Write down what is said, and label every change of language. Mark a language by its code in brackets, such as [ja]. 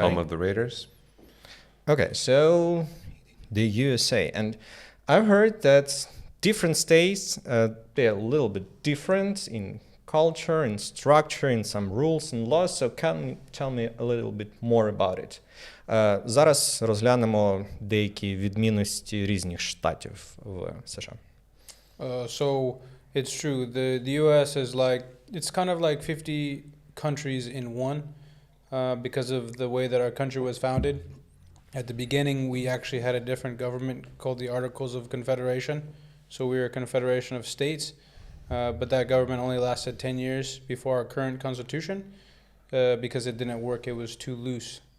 [en] Home of the Raiders. Okay, so the USA. And I've heard that different states, they're a little bit different in culture, in structure, in some rules and laws. So can you tell me a little bit more about it? [uk] Зараз розглянемо деякі відмінності різних штатів в США. [en] So it's true. The US is it's kind of like 50 countries in one because of the way that our country was founded. At the beginning, we actually had a different government called the Articles of Confederation. So we were a confederation of states, but that government only lasted 10 years before our current constitution because it didn't work. It was too loose.